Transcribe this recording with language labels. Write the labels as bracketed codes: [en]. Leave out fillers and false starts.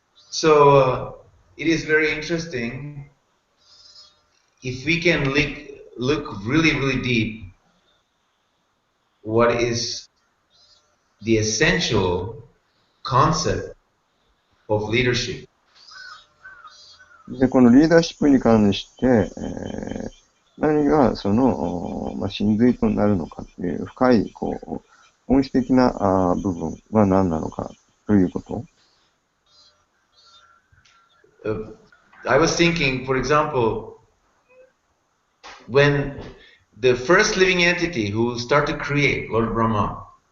[en] So it is very interesting if we can look really, really deep. What is the essential concept of leadership? [ja] で、このリーダーシップに関して、何がその、真髄となるのかという深い、本質的な部分は何なのかということ。 [en] I was thinking, for example, when the first living entity who started to create, Lord Brahma,